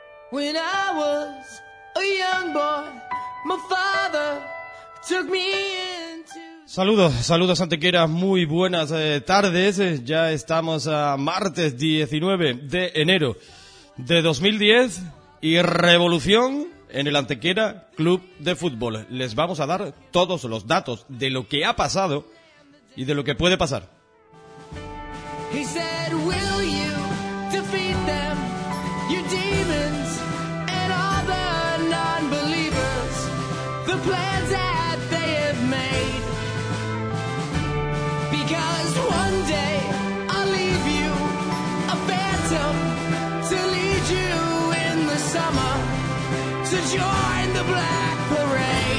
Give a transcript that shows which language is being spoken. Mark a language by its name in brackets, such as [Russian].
[English] When I was a young boy, my father took me into... [Spanish] Saludos, saludos Antequera, muy buenas tardes. Ya estamos a martes 19 de enero de 2010 y revolución en el Antequera Club de Fútbol. Les vamos a dar todos los datos de lo que ha pasado y de lo que puede pasar. [English] He said, will you defeat them, you demons and all the non-believers, the plans that they have made, because one day I'll leave you a phantom to lead you in the summer to join the black parade.